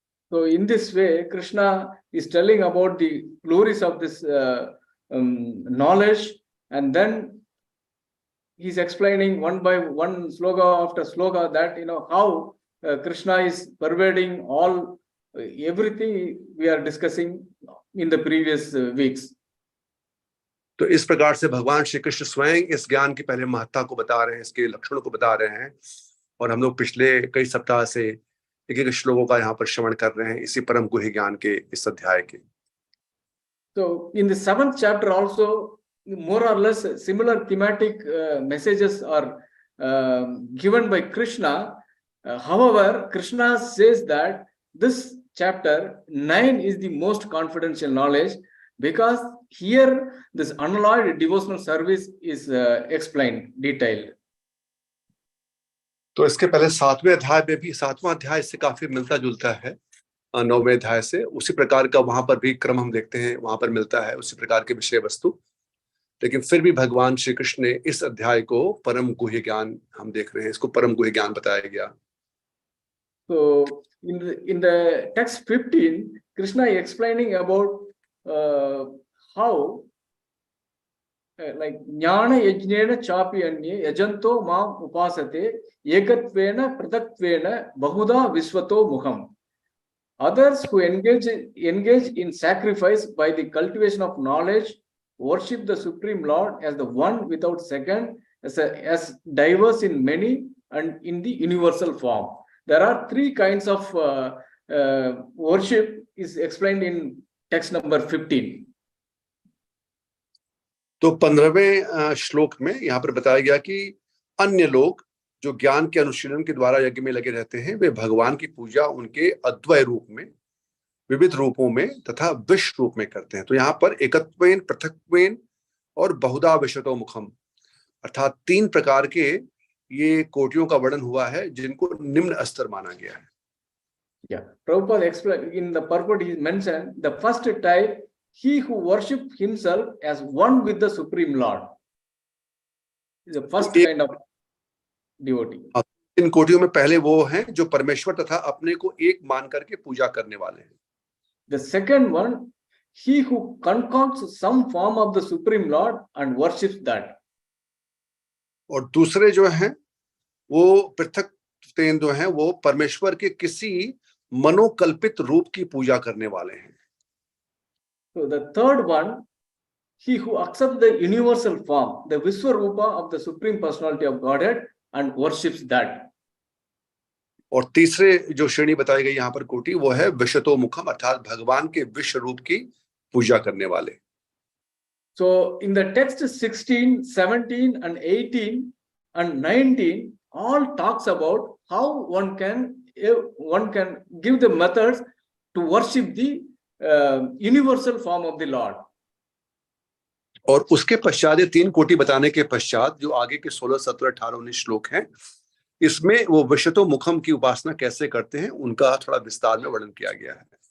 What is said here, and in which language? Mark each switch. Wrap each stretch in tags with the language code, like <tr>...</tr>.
<en>So in this way, Krishna is telling about the glories of this knowledge, and then he's explaining one by one, sloka after sloka, that how Krishna is pervading all everything we are discussing in the previous weeks.</en> <hi>तो इस प्रकार से भगवान श्री कृष्ण स्वयं इस ज्ञान की पहले महत्ता को बता रहे हैं, इसके लक्षणों को बता रहे हैं, और हम लोग पिछले कई सप्ताह से एक श्लोकों का यहाँ पर श्रवण कर रहे हैं इसी परम गुह्य ज्ञान के इस अध्याय के.</hi> <en>So in the 7th chapter also, more or less similar thematic messages are given by Krishna. However, Krishna says that this chapter 9 is the most confidential knowledge, because here this unalloyed devotional service is explained, detailed.</en> <hi>तो इसके पहले 7वें अध्याय में भी, 7वां अध्याय इससे काफी मिलता जुलता है 9वें अध्याय से, उसी प्रकार का वहां पर भी क्रम हम देखते हैं, वहां पर मिलता है उसी प्रकार के विषय वस्तु. लेकिन फिर भी भगवान श्री कृष्ण ने इस अध्याय को परम गुह्य ज्ञान हम देख रहे हैं, इसको परम गुह्य ज्ञान बताया गया.</hi> <en>So in the text 15, Krishna is explaining about how like</en> <sa>jnana yajnena chapi anye yajanto mam upasate ekatvena pratatvena bahuda visvato mukham.</sa> <en>Others who engage in sacrifice by the cultivation of knowledge worship the Supreme Lord as the one without second, as diverse in many and in the universal form. There are 3 kinds of worship is explained in text number 15.</en> <hi>तो 15वें श्लोक में यहाँ पर बताया गया कि अन्य लोग जो ज्ञान के अनुशीलन के द्वारा यज्ञ में लगे रहते हैं, वे भगवान की पूजा उनके अद्वय रूप में, विविध रूपों में तथा विश्व रूप में करते हैं. तो यहाँ पर एकत्वेन, पृथक्वेन और बहुधा विशतो मुखम, अर्थात 3 प्रकार के ये कोटियों का वर्णन हुआ है जिनको निम्न स्तर माना गया है.</hi> <en>Yeah, Prabhupada explained in the purport, he mentioned the first type, he who worships himself as one with the Supreme Lord, is the first kind of devotee.</en> <hi>इन कोटियों में पहले वो हैं जो परमेश्वर तथा अपने को एक मान करके पूजा करने वाले हैं.</hi> <en>The second one, he who concocts some form of the Supreme Lord and worships that.</en> <hi>और दूसरे जो हैं वो पृथक जो हैं वो परमेश्वर के किसी मनोकल्पित रूप की पूजा करने वाले हैं.</hi> <en>So the third one, he who accepts the universal form, the Viswarupa of the Supreme Personality of Godhead and worships that.</en> <hi>और तीसरे जो श्रेणी बताई गई यहाँ पर कोटि, वो है विशतो मुखम, अर्थात भगवान के विश्व रूप की पूजा करने वाले.</hi> <en>So in the text 16, 17 and 18 and 19 all talks about how one can give the methods to worship the universal form of the Lord.</en> <hi>और उसके पश्चात ये 3 कोटि बताने के पश्चात जो आगे के 16, 17, 18, 19 श्लोक हैं, इसमें वो विशतो मुखम की उपासना कैसे करते हैं उनका थोड़ा विस्तार में वर्णन किया गया है.</hi>